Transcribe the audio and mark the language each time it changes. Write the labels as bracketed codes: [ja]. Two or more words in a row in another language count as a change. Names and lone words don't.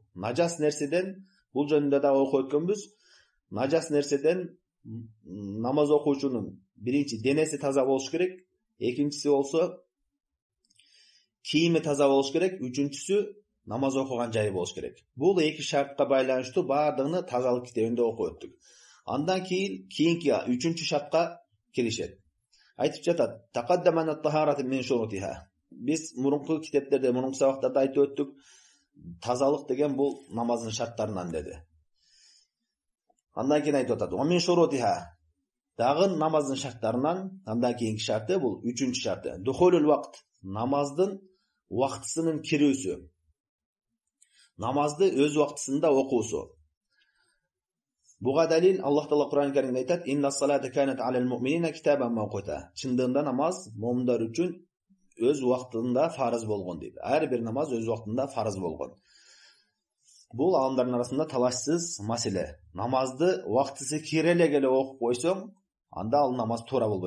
[ky] Нажас нерседен, бул жөнүндө да окуп өткөнбүз. Нажас нерседен намаз окуучунун биринчи денеси таза болуш керек, экинчиси болсо кийими таза болуш керек, үчүнчүсү намаз окуган жайы болуш керек. Бул эки шартка байланыштуу баардыгын тазалык китебинде окуп өттүк. Андан кийинки үчүнчү шартка киришет. Айтып жатат: [ar] "تقدمت الطهارة من شروطها." [ky] Биз мурунку китептерде, мурунку сабактарда айтып өттүк, тазалык деген бул намаздын шарттарынан деди. Андан кийин айтып атат: [ar] "ومن شروطها." [ky] Дагы намаздын шарттарынан андан кийинки шарты бул үчүнчү шарты. [ar] دخول الوقت. [ky] Намаздын убактысынын кирүүсү. Намазды өз убактысында окуусу. Буга далил Аллах Таала Кур'ан Каримде айтат: [ar] "إن الصلاة كانت على المؤمنين كتابا موقوتا." [ky] Чындыгында намаз му'миндар үчүн өз убактында фарыз болгон дейт. Ар бир намаз өз убактында фарыз болгон. Бул аламдардын арасында талашсыз маселе. Намазды убактысы кире эле окуп койсоң, анда ал намаз туура болбойт.